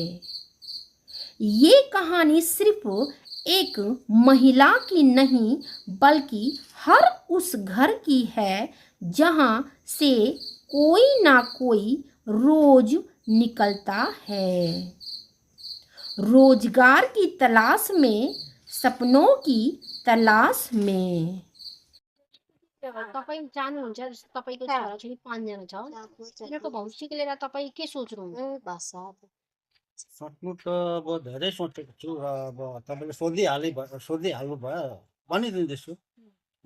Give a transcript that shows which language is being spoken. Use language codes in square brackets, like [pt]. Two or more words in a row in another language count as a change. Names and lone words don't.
[hi] ये कहानी सिर्फ एक महिला की नहीं, बल्कि हर उस घर की है जहाँ से कोई ना कोई रोज निकलता है। रोजगार की तलाश में, सपनों की तलाश में। [ne] तपाईँ चाहनुहुन्छ जस्तो तपाईँको छोराछोरी 5 जना छ, उनीहरूको भविष्यको लिएर तपाईँ के सोच्नुहुन्छ? सक्नु त अब धेरै सोचेको छु र अब तपाईँले सोधिहाल्नु भयो भनिदिँदैछु।